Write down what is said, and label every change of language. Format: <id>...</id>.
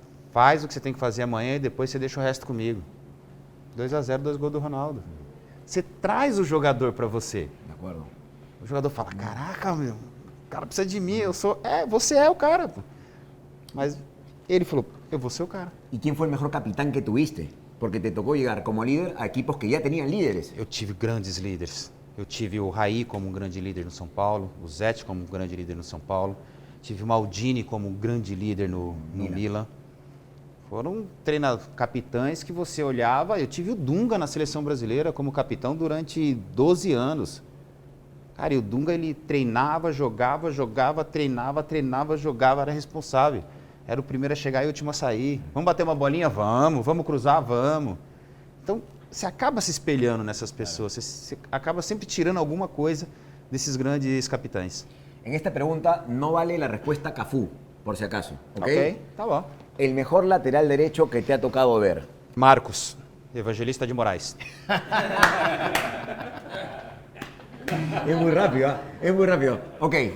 <pt>Faz o que você tem que fazer amanhã e depois você deixa o resto comigo. 2-0, 2 gols do Ronaldo. Você traz o jogador para você. De acordo. O jogador fala, caraca, meu, o cara precisa de mim, eu sou... você é o cara. Pô. Mas ele falou, eu vou ser o cara.</pt> <es>¿Y quién fue el mejor capitán que tuviste? Porque te tocó llegar como líder a equipos que ya tenían líderes.</es> <pt>Eu tive grandes líderes. Eu tive o Raí como um grande líder no São Paulo, o Zete como um grande líder no São Paulo, tive o Maldini como um grande líder no Milan. Foram capitães que você olhava. Eu tive o Dunga na seleção brasileira como capitão durante 12 anos. Cara, e o Dunga ele treinava, jogava, treinava, jogava, era responsável. Era o primeiro a chegar e o último a sair. Vamos bater uma bolinha? Vamos cruzar? Vamos. Então, você acaba se espelhando nessas pessoas, você acaba sempre tirando alguma coisa desses grandes capitães.</pt> <es>En esta pregunta no vale la respuesta Cafú, por si acaso. ¿Ok?</es> <pt>Ok, tá bom.</pt> <es>El mejor lateral derecho que te ha tocado ver. Marcos, Evangelista de Moraes. Es muy rápido, ¿eh? Es muy rápido. Ok.</es>